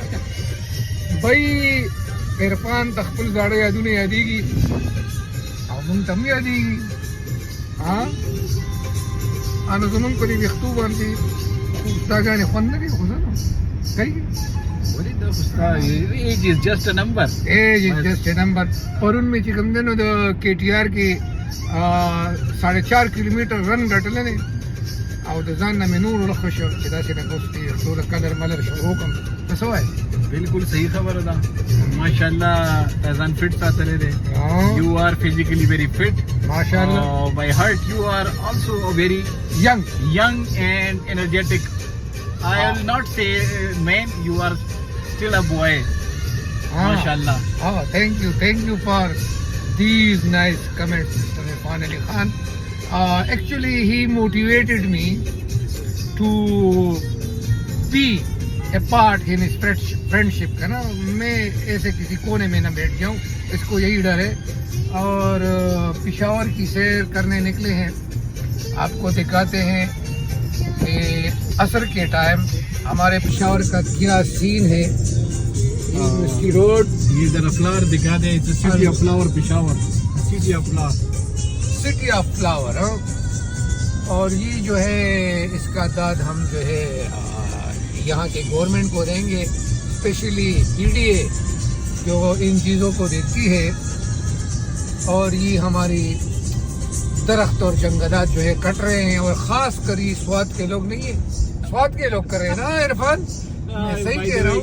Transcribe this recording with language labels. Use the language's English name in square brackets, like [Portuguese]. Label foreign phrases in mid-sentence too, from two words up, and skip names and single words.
[Pashto] بھائی عرفان ته خپل زاړه یادونه یادېږي او مونږ ته هم یادېږي نو زمونږ په دې ویښتو باندې خو ستاګانې خوند نه کوي خو زه نو کوي ولې دا خو ستا [English] age is just a number age is just a number [Pashto] پرون مې چې کوم دی نو د کے ټي آر کې 4.5 کیلومیټر رن ګټلی دی او د ځان نه مې نور ورخه شو چې داسې نه اوس دې ټوله کلر ملر شروع کړم ته څه وایې بالکل صحیح خبره ده ماشاءالله تا ځان فټ ساتلی دی [English] you are physically very fit [Pashto] ماشاءالله [English] by heart you are also very young and energetic. I will not say man, you are still a boy. MashaAllah. Thank you for these nice comments, Mr. Irfan Ali Khan. Actually, he motivated me to be a part in his friendship. [Urdu] ہے نا، میں ایسے کسی کونے میں نہ بیٹھ جاؤں، اسکو یہی ڈر ہے. اور پشاور کی سیر کرنے نکلے ہیں. آپکو دکھاتے ہیں کہ عصر کے ٹائم ہمارے پشاور کا کیا سین ہے. اسکی روڈ یہ ذرا فلاور دکھا دے. [English] It's a city of flower, Peshawar. City of flower. City of flower. [Urdu] اور یہ جو ہے اسکا داد ہم جو ہے یہاں کے گورنمنٹ کو دیں گے، اسپیشلی PDA جو ان چیزوں کو دیتی ہے. اور یہ ہماری درخت اور جنگلات جو ہے کٹ رہے ہیں، اور خاص کر یہ سوات کے لوگ نہیں ہے، سوات کے لوگ کر رہے ہیں نا عرفان، میں صحیح کہہ رہا ہوں.